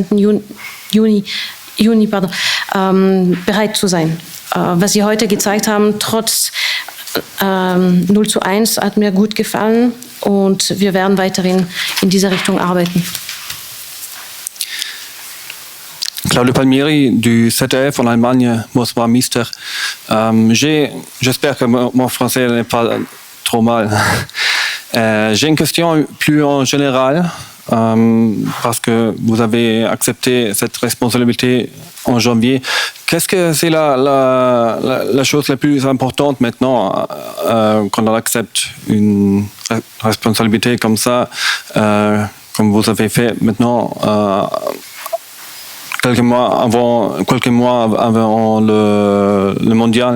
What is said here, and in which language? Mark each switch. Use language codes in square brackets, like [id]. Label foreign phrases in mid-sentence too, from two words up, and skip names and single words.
[de] Juni bereit zu sein. Was sie heute gezeigt haben, trotz 0:1, hat mir gut gefallen und wir werden weiterhin in dieser Richtung arbeiten. [fr] Claudio Palmieri du ZDF en Allemagne, Moskva Mister. J'espère que mon français n'est pas trop mal. J'ai une question plus en général, parce que vous avez accepté cette responsabilité en janvier. Qu'est-ce que c'est la chose la plus importante maintenant quand on accepte une responsabilité comme ça, comme vous avez fait maintenant quelques mois avant le mondial.